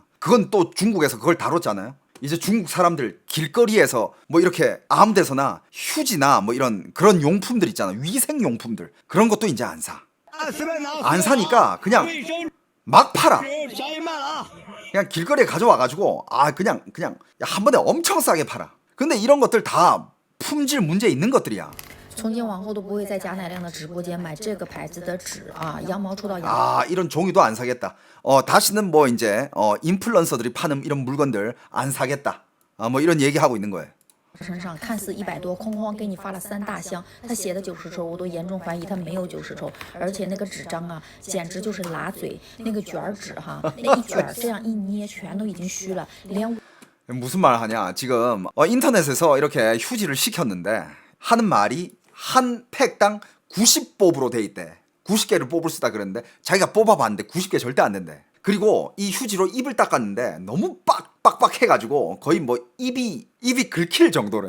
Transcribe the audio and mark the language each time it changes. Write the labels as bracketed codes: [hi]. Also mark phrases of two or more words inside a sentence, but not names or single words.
[ko] 그건 또 중국에서 그걸 다뤘잖아요. 이제 중국 사람들 길거리에서 뭐 이렇게 아무 데서나 휴지나 뭐 이런 그런 용품들 있잖아. 위생용품들 그런 것도 이제 안 사. 안 사니까 그냥 막 팔아. 그냥 길거리에 가져와가지고 그냥 한 번에 엄청 싸게 팔아. 근데 이런 것들 다 품질 문제 있는 것들이야. [zh] 从今往后都不会在贾乃亮的直播间买这个牌子的纸啊，羊毛出到羊。 [ko] 이런 종이도 안 사겠다. 다시는 뭐 이제 인플루언서들이 파는 이런 물건들 안 사겠다. 뭐 이런 얘기하고 있는 거예요. [zh] 身上看似100多，空空给你发了3大箱，他写的90抽，我都严重怀疑他没有90抽，而且那个纸张啊，简直就是拉嘴，那个卷纸哈，那一卷这样一捏，全都已经虚了，连。 [ko] 무슨 말 하냐? 지금 인터넷에서 이렇게 휴지를 시켰는데 하는 말이 한 팩당 90뽑으로 돼 있대. 90개를 뽑을 수 있다 그랬는데 자기가 뽑아봤는데 90개 절대 안 된대. 그리고 이 휴지로 입을 닦았는데 너무 빡빡해가지고 거의 뭐 입이 긁힐 정도래.